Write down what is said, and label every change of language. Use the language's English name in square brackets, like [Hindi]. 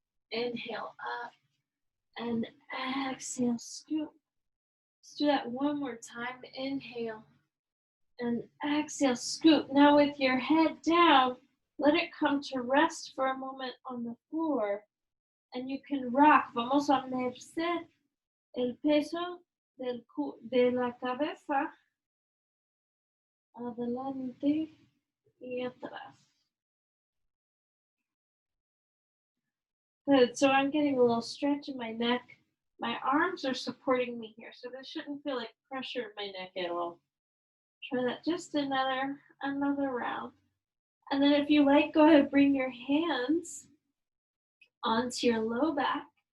[English] Inhale up and exhale, scoop. Let's do that one more time. Inhale and exhale, scoop. Now with your head down, let it come to rest for a moment on the floor. And you can rock. [Spanish] Vamos a merced el peso de la cabeza adelante y atrás. [English] Good. So I'm getting a little stretch in my neck. My arms are supporting me here, so this shouldn't feel like pressure in my neck at all. Try that just another round. And then if you like, go ahead, bring your hands onto your low back.